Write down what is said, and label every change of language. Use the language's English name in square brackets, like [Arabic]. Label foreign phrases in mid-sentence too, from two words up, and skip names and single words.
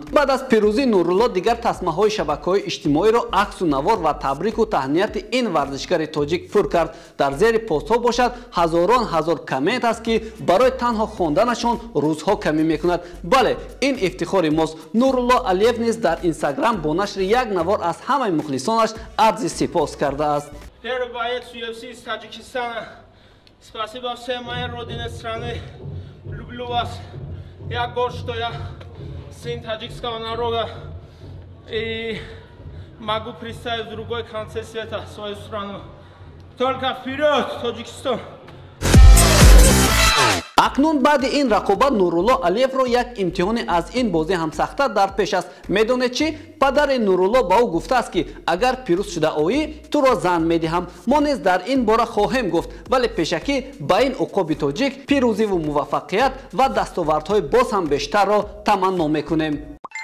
[Tajik] Баъд аз пирӯзии Нурулло дигар тасмаҳои шабакаҳои иҷтимоиро аксу навор ва табрику таҳнияти ин варзишгари тоҷик пур кард. Дар зери постҳо бошад ҳазорон ҳазор коммент аст ки барои танҳо хонданашон рӯзҳо камӣ мекунад. бале, ин ифтихори мост. Нурулло Алиев низ дар Инстаграм бо нашри як навор аз ҳамаи мухлисонаш арзи сипос кардааст. [Russian] Спасибо всем моей родине страны. Люблю вас. Я горд, что я сын таджикского народа и могу представить в другой конце света свою страну. Только вперед, Таджикистан! [Tajik] акнун баъди ин рақобат Нурулло Алиевро як имтиҳоне аз ин бозӣ ҳам сахттар дар пеш аст. Медонед чӣ? Падари Нурулло ба ӯ гуфтааст ки агар пирӯз шуда оӣ, туро зан медиҳам. мо низ дар ин бора хоҳем гуфт, вале пешакӣ ба ин уқоби тоҷик пирӯзиву муваффақият ва дастовардҳои боз ҳам бештарро таманно мекунем.